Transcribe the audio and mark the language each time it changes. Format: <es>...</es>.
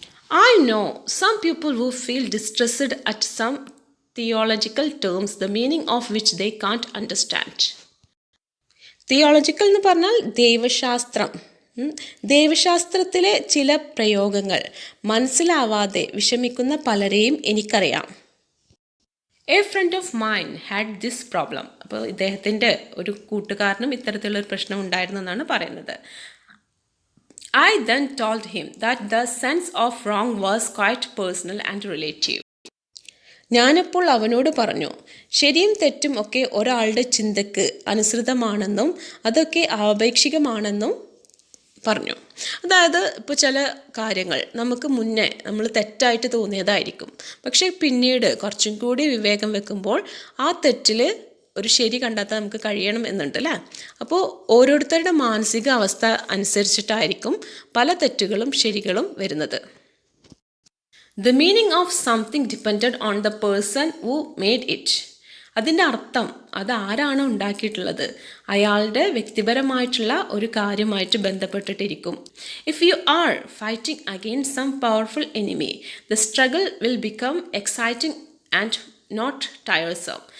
<en>I know some people who feel distressed at some theological terms the meaning of which they can't understand.</en> <ml>Theological എന്ന് പറഞ്ഞാൽ ദൈവശാസ്ത്രം. ദൈവശാസ്ത്രത്തിലെ ചില പ്രയോഗങ്ങൾ മനസ്സിലാവാതെ വിഷമിക്കുന്ന പലരെയും എനിക്കറിയാം.</ml> <en>A friend of mine had this problem.</en> <ml>അപ്പോൾ ഇദ്ദേഹത്തിൻ്റെ ഒരു കൂട്ടുകാരനും ഇത്തരത്തിലുള്ളൊരു പ്രശ്നം ഉണ്ടായിരുന്നെന്നാണ് പറയുന്നത്.</ml> <en>I then told him that the sense of wrong was quite personal and relative.</en> <ml>ഞാനപ്പോൾ അവനോട് പറഞ്ഞു, ശരിയും തെറ്റും ഒക്കെ ഒരാളുടെ ചിന്തയ്ക്ക് അനുസൃതമാണെന്നും അതൊക്കെ ആപേക്ഷികമാണെന്നും പറഞ്ഞു. അതായത് ഇപ്പോൾ ചില കാര്യങ്ങൾ നമുക്ക് മുന്നേ നമ്മൾ തെറ്റായിട്ട് തോന്നിയതായിരിക്കും, പക്ഷേ പിന്നീട് കുറച്ചും കൂടി വിവേകം വെക്കുമ്പോൾ ആ തെറ്റിൽ ഒരു ശരി കണ്ടെത്താൻ നമുക്ക് കഴിയണം എന്നുണ്ട് അല്ലേ. അപ്പോൾ ഓരോരുത്തരുടെ മാനസിക അവസ്ഥ അനുസരിച്ചിട്ടായിരിക്കും പല തെറ്റുകളും ശരികളും വരുന്നത്.</ml> <en>The meaning of something depended on the person who made it.</en> <ml>അതിൻ്റെ അർത്ഥം അത് ആരാണ് ഉണ്ടാക്കിയിട്ടുള്ളത് അയാളുടെ വ്യക്തിപരമായിട്ടുള്ള ഒരു കാര്യമായിട്ട് ബന്ധപ്പെട്ടിട്ടിരിക്കും.</ml> <en>If you are fighting against some powerful enemy the struggle will become exciting and not tiresome.</en>